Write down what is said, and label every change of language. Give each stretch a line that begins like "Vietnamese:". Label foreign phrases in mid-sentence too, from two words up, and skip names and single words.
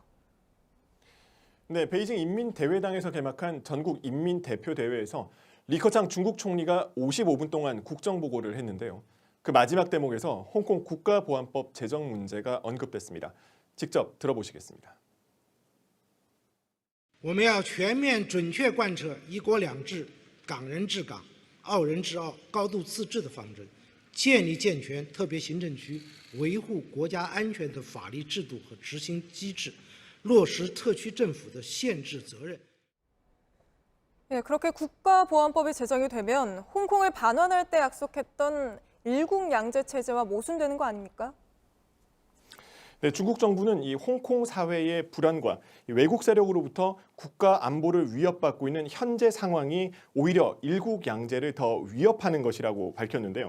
Korean: 네, 베이징 인민대회당에서 개막한 전국 인민대표대회에서 리커창 중국 총리가 55분 동안 국정보고를 했는데요. 그 마지막 대목에서 홍콩 국가보안법 제정 문제가 언급됐습니다. 직접 들어보시겠습니다.
Chinese: 我们要全面准确贯彻一国两制、港人治港、澳人治澳、高度自治的方针，建立健全特别行政区维护国家安全的法律制度和执行机制，落实特区政府的宪制责任。
Korean: 예, 그렇게 국가보안법이 제정이 되면 홍콩을 반환할 때 약속했던 일국양제 체제와 모순되는 거 아닙니까? 네, 중국 정부는 이 홍콩 사회의 불안과 외국 세력으로부터 국가 안보를 위협받고 있는 현재 상황이 오히려 일국양제를 더 위협하는 것이라고 밝혔는데요.